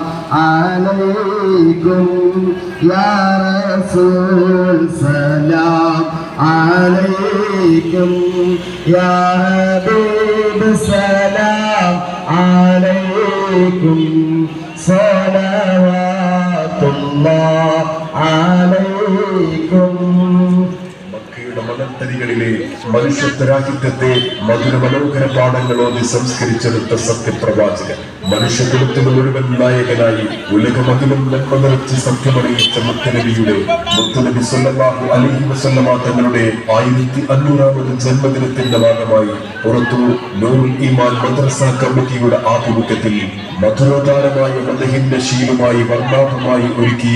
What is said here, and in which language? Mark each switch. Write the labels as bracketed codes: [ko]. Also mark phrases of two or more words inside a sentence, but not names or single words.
[ar] عليكم يا رسول سلام عليكم يا حبيب سلام عليكم صلوات الله عليكم. [ml] മണത്തരികളിലെ മനുഷ്യത്വരാഹിത്യത്തെ മധുര മനോഹര പാഠങ്ങളോടെ സംസ്കരിച്ചെടുത്ത സത്യപ്രവാചകൻ, മനുഷ്യകുലത്തിന് മുഴുവൻ നായകനായി ഉലകമതിലും നന്മ നിറച്ച് സത്യമറിയിച്ച മുത്തനബിയുടെ മുത്തനബി [ar] صلى الله عليه وسلم [ml] തങ്ങളുടെ 1500ാമത് ജന്മദിനത്തിന്റെ ഭാഗമായി പുറത്തു നൂറുൽ ഈമാൻ മദ്രസ കമ്മിറ്റിയുടെ ആഭിമുഖ്യത്തിൽ മധുരോദാരമായ മദഹിന്റെ ശീലുമായി വർണ്ണാഭമായി ഒരുക്കിയ